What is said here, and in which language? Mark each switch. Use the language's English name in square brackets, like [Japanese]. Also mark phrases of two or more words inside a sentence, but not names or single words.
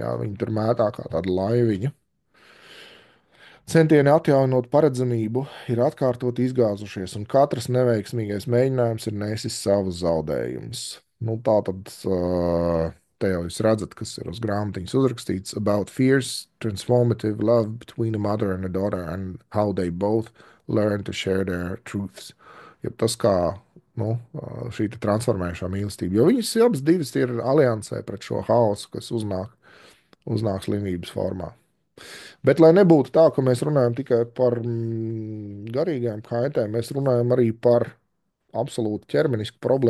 [Latvian] Jā, viņi tur mētā kā tāda laiviņa. Centieni atjaunot paredzamību ir atkārtot izgāzušies, un katrs neveiksmīgais mēģinājums ir nesis savus zaudējumus. Nu, tā tad te jau jūs redzat, kas ir uz grāmatiņas uzrakstīts [English] about fierce, transformative love between a mother and a daughter and how they both learn to share their truths. [Latvian] Ja tas kā nu, šī te transformējošā mīlestība, jo viņas abas divas ir aliansē pret šo haosu, kas uznāk slimības formā. Bet, lai nebūtu tā, ka mēs runājam tikai par garīgām kaitēm, mēs runājam arī par absolūti ķermenisku problēmu.